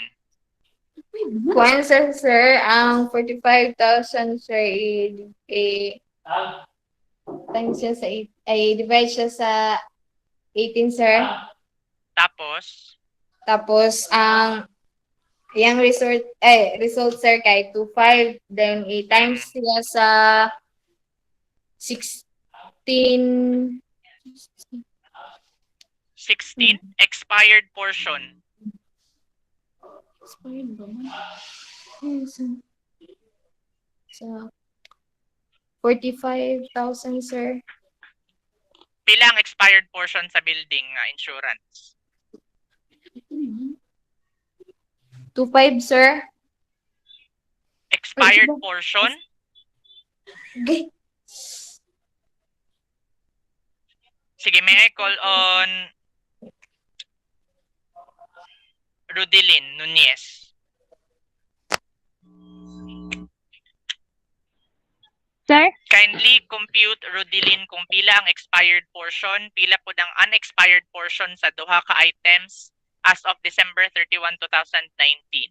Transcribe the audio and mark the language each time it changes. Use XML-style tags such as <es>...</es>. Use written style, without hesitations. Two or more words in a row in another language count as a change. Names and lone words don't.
<hil>Kuan, sir, ang 45,000, sir, times siya sa 8, ay divide siya sa 18, sir. Tapos, Ang yung result, sir, kay 2.5, then times siya sa 16.</hil> <en>16 expired portion.</en> <hil>Expired ba man? Sa 45,000, sir. Pila ang</hil> <en>expired portion</en> <hil>sa</hil> <en>building insurance?</en> <hil>2.5, sir.</hil> <en>Expired portion? Okay. Sige, may I call on Rudilin Nunez. Sir? Kindly compute,</en> <hil>Rudilin, kung pila ang</hil> <en>expired portion,</en> <hil>pila po ng</hil> <en>unexpired portion</en> <hil>sa duha ka items</hil> <en>as of December 31, 2019.</en>